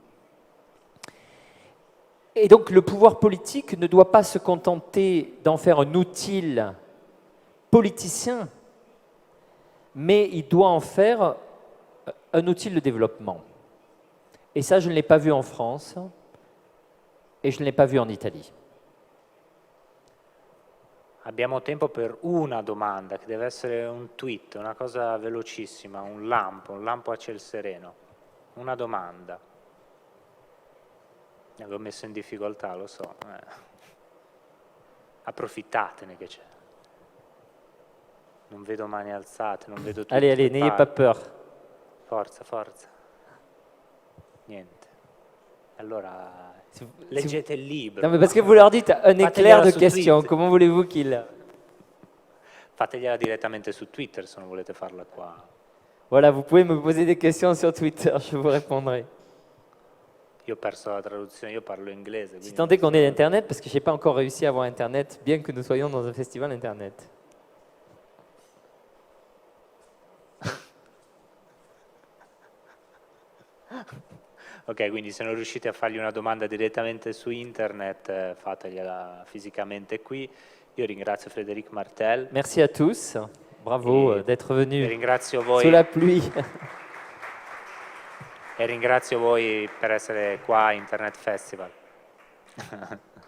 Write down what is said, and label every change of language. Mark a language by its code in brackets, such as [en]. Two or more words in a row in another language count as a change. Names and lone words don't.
[fr] Et donc le pouvoir politique ne doit pas se contenter d'en faire un outil politicien, mais il doit en faire un outil de développement. Et ça, je ne l'ai pas vu en France et je ne l'ai pas vu en Italie. [it] Abbiamo tempo per una domanda, che deve essere un tweet, una cosa velocissima, un lampo a ciel sereno. Una domanda. L'ho messo in difficoltà, lo so. Approfittatene che c'è. Non vedo mani alzate, non vedo tutti. [fr] Allez, n'ayez pas peur. [it] Forza, forza. Niente. Allora, leggete il libro. [fr] Non, mais parce que vous leur dites un éclair de [it] su [fr] questions. Twitter. Comment voulez-vous qu'ils... [it] Fategliela direttamente su Twitter se non volete farla qua. [fr] Voilà, vous pouvez me poser des questions sur Twitter, je vous répondrai. [it] Io ho perso la traduzione, io parlo inglese. Si quindi [fr] tant est qu'on ait Internet, parce que je n'ai pas encore réussi à avoir Internet, bien que nous soyons dans un festival Internet. [it] Ok, quindi se non riuscite a fargli una domanda direttamente su internet, fategliela fisicamente qui. Io ringrazio Frédéric Martel. [fr] Merci à tous. Bravo d'être venus [it] Ringrazio voi, [fr] sous la pluie. [it] e ringrazio voi per essere qua a Internet Festival.